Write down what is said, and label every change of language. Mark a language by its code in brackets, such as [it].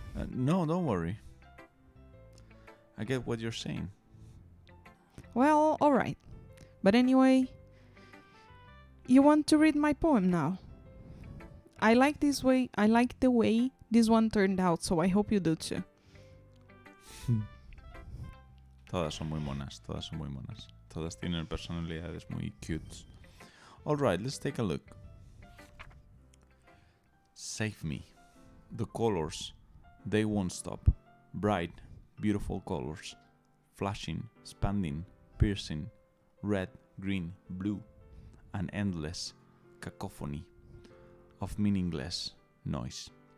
[en] No, don't worry. I get what you're saying. Well, alright. But anyway, you want to read my poem now? I like the way this one turned out, so I hope you do too. [es] Todas son muy monas. Todas tienen personalidades muy cute. [en] Alright, let's take a look. Save me. The colors, they won't stop. Bright, beautiful colors. Flashing, expanding, piercing. Red, green, blue. An endless cacophony of meaningless noise.